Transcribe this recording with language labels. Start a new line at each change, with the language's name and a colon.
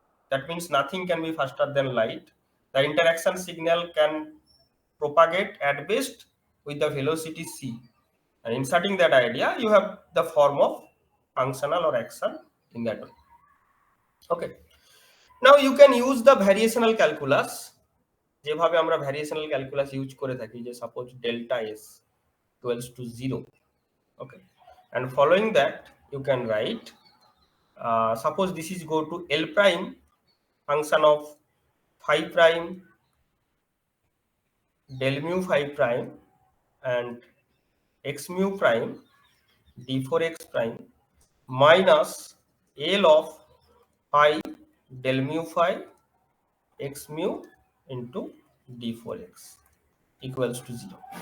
English: That means nothing can be faster than light. The interaction signal can propagate at best with the velocity c. And inserting that idea, you have the form of functional or action in that way. Okay. Now you can use the variational calculus.
Bangla: যেভাবে আমরা variational calculus use করে থাকি, যে suppose delta s
English: equals to 0. Okay, and following that you can write, suppose this is go to L prime function of phi prime del mu phi prime and x mu prime d4x prime minus L of phi del mu phi x mu into d4x equals to 0.